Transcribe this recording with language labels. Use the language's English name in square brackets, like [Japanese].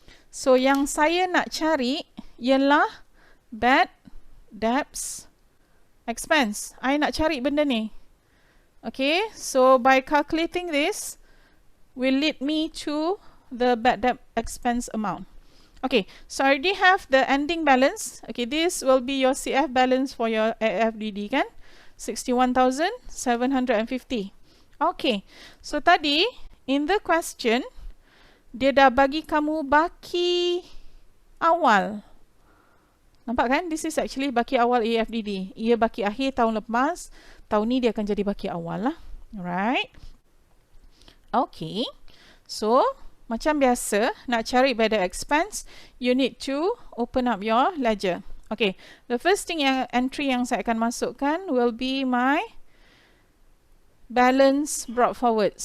[Malay] So yang saya nak cari ialah bad debts expense. I nak cari benda ni. Okay? [English] So by calculating this will lead me to the bad debt expense amount. Okay, so I already have the ending balance. Okay, this will be your CF balance for your AFDD kan? [Malay] 61,750. Okay, so tadi [English] in the question, [Malay] dia dah bagi kamu baki awal. Nampak kan? [English] This is actually [Malay] baki awal [English] AFDD. [Malay] Ia baki akhir tahun lepas. Tahun ni dia akan jadi baki awal lah. [English] Alright. Okay, so [Malay] macam biasa, nak cari [English] bad debt expense, you need to open up your ledger. Okay, the first thing entry [Malay] yang saya akan masukkan [English] will be my balance brought forward.